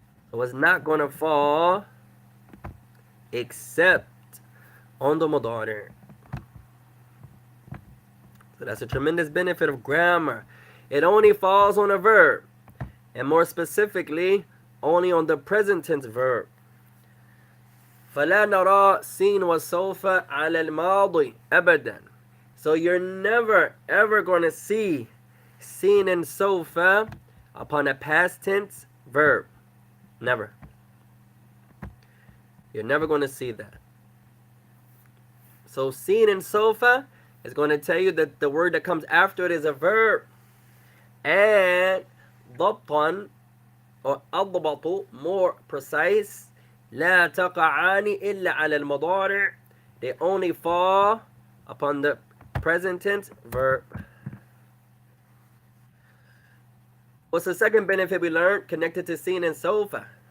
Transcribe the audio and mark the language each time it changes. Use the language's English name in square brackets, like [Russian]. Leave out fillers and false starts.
[English] So it's not going to fall except on the مضارع. So that's a tremendous benefit of grammar. It only falls on a verb, and more specifically, only on the present tense verb. [Arabic] فلا نرى سين وسوف على الماضي أبدا. [English] So you're never ever going to see seen and sofa upon a past tense verb. Never. You're never going to see that. So seen and sofa is going to tell you that the word that comes after it is a verb. [Arabic] And ضبطا or أضبط, [English] more precise, [Arabic] لا تقعان إلا على المضارع. [English] They only fall upon the present tense verb. What's the second benefit we learned connected to seen and sofa?